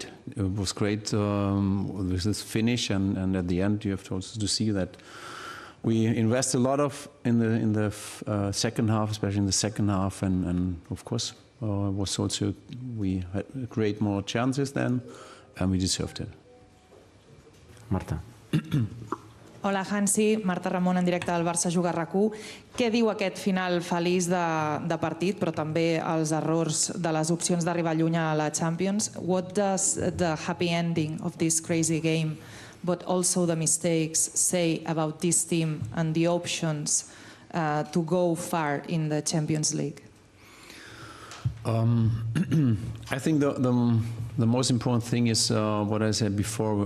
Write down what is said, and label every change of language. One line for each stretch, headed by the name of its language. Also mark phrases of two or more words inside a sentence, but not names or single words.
English: It was great with this finish, and at the end, you have to also to see that we invest a lot in the second half, especially in the second half, and of course was also we had great more chances then, and we deserved it. Marta.
Catalan: Hola, Hansi. Marta Ramon, en directe del Barça Juga RAC1. Què diu aquest final feliç de partit, però també els errors de les opcions d'arribar lluny a la Champions?
English: What does the happy ending of this crazy game, but also the mistakes, say about this team and the options to go far in the Champions League? I think the most important thing is what I said before.